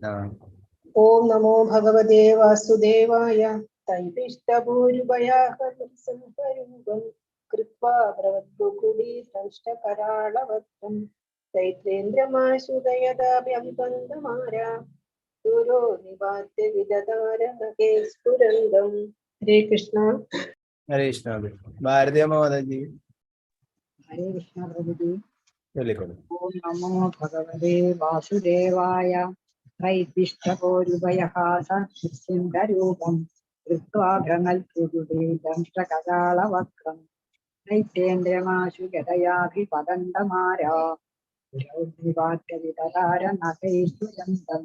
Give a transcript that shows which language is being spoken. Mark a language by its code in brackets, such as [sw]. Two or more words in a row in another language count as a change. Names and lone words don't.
[sa] ഓം നമോ ഭഗവതേ വാസുദേവായ. ത്രൈപിഷ്ടപൂരുഭയഹാസനൃസിംഹരൂപം കൃത്വാ ഭ്രമദ്ഭൃകുടിദംഷ്ട്രകരാളവക്ത്രം ദൈത്യേന്ദ്രമാശുഗദയാഭിപദന്തമാരാ दूरो निपात्य विदधार नखे स्फुरन्दम् हरे कृष्ण [ml] हरे कृष्ण ഭാരതീയ മാതാജി ഹരേ കൃഷ്ണ പ്രഭുജി. ചൊല്ലിക്കോളൂ. [sa] ഓം നമോ ഭഗവതേ വാസുദേവായ. ത്രൈവിഷ്ടപോരുഭയഹാസരൂപം കൃത്വാ ഭ്രമൽപുരുഷേദംഷ്ടകരാളവക്രം നൈതേന്ദ്രമാശു ഗതയാഭിപതന്തമാരാ വിദധാരനഖൈസ്തുരന്തം.